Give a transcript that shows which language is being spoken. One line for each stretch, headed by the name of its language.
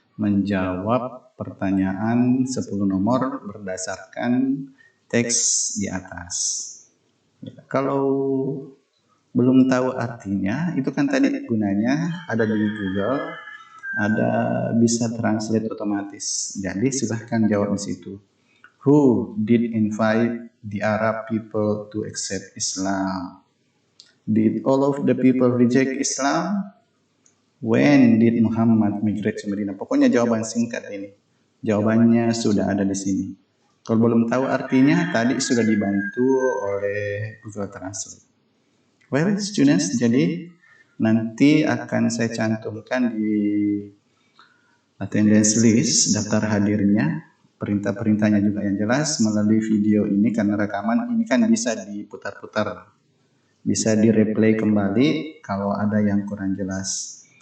Indonesian: Menjawab pertanyaan 10 nomor berdasarkan teks di atas. Kalau belum tahu artinya, itu kan tadi gunanya ada di Google, ada bisa translate otomatis. Jadi silahkan jawab di situ.
English: Who did invite the Arab people to accept Islam? Did all of the people reject Islam? When did Muhammad migrate to Medina?
Indonesian: Pokoknya jawaban singkat ini. Jawabannya sudah ada di sini. Kalau belum tahu artinya, tadi sudah dibantu oleh Google Translate.
English: Well, students,
Indonesian: jadi nanti akan saya cantumkan di attendance list, daftar hadirnya, perintah-perintahnya juga yang jelas melalui video ini karena rekaman ini kan bisa diputar-putar, bisa di-replay kembali kalau ada yang kurang jelas.